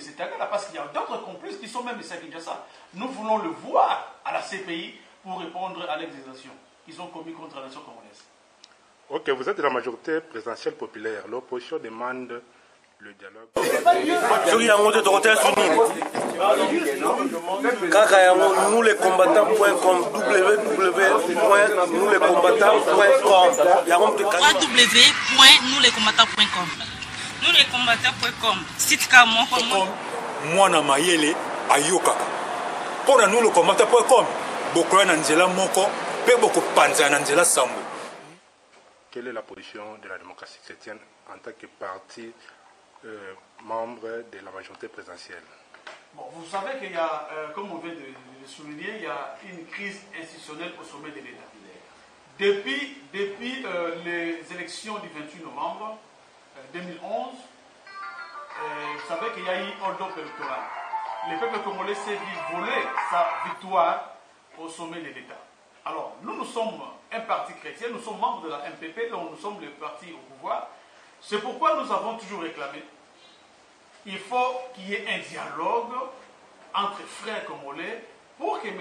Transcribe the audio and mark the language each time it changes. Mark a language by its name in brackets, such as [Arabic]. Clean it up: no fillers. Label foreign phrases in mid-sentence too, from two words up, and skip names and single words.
[French] Tangara, parce qu'il y a d'autres complices qui sont même ici à Kinshasa. Nous voulons le voir à la CPI pour répondre à l'exécution qu'ils ont commis contre la nation congolaise. Ok, vous êtes de la majorité présidentielle populaire. L'opposition demande le dialogue. Nous les combattants.com www.nouslescombattants.com [Lingala] www.nouslescombattants.com Nous les combattants.com site ka moko mwana mayele ayokaka pona nous le combattants.com bokola na nzela moko pe boko panza na nzela sambo. [French] Quelle est la position de la démocratie chrétienne en tant que parti membre de la majorité présidentielle? Bon, vous savez qu'il y a, comme on vient de le souligner, il y a une crise institutionnelle au sommet de l'État. Depuis les élections du 28 novembre 2011, vous savez qu'il y a eu un hold-up électoral. Le peuple congolais s'est vu voler sa victoire au sommet de l'État. Alors, nous sommes un parti chrétien, nous sommes membres de la MPP, donc nous sommes le parti au pouvoir. C'est pourquoi nous avons toujours réclamé il faut qu'il y ait un dialogue entre frères congolais pour que M.